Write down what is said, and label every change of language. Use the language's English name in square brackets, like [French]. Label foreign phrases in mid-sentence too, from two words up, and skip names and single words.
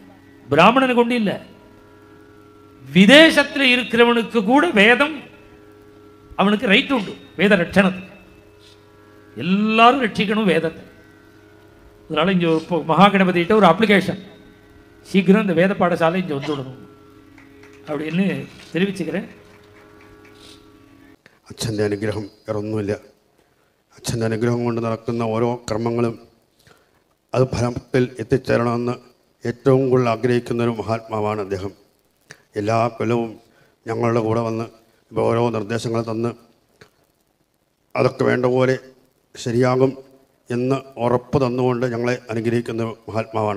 [Tamil] பிராமணனுக்கு கொண்டு இல்லை, விதேசத்தில் இருக்கிறவனுக்கு கூட வேதம் அவனுக்கு ரைட் உண்டு. வேத ரட்சணத்துக்கு எல்லாரும் ரட்சிக்கணும் வேதத்தை. அதனால இங்கே இப்போ மகாகணபதிகிட்ட ஒரு அப்ளிகேஷன், சீக்கிரம் இந்த வேத பாடசாலை இங்கே வந்துவிடணும் அப்படின்னு தெரிவிச்சுக்கிறேன். [Malayalam] അച്ഛൻ്റെ അനുഗ്രഹം വേറൊന്നുമില്ല. അച്ഛൻ്റെ അനുഗ്രഹം കൊണ്ട് നടക്കുന്ന ഓരോ കർമ്മങ്ങളും അത് ഫലത്തിൽ എത്തിച്ചേരണമെന്ന് ഏറ്റവും കൂടുതൽ ആഗ്രഹിക്കുന്നൊരു മഹാത്മാവാണ് അദ്ദേഹം. എല്ലാ കൊല്ലവും ഞങ്ങളുടെ കൂടെ വന്ന് ഇപ്പോൾ ഓരോ നിർദ്ദേശങ്ങൾ തന്ന് അതൊക്കെ വേണ്ട പോലെ ശരിയാകും എന്ന് ഉറപ്പ് തന്നുകൊണ്ട് ഞങ്ങളെ അനുഗ്രഹിക്കുന്ന മഹാത്മാവാണ്.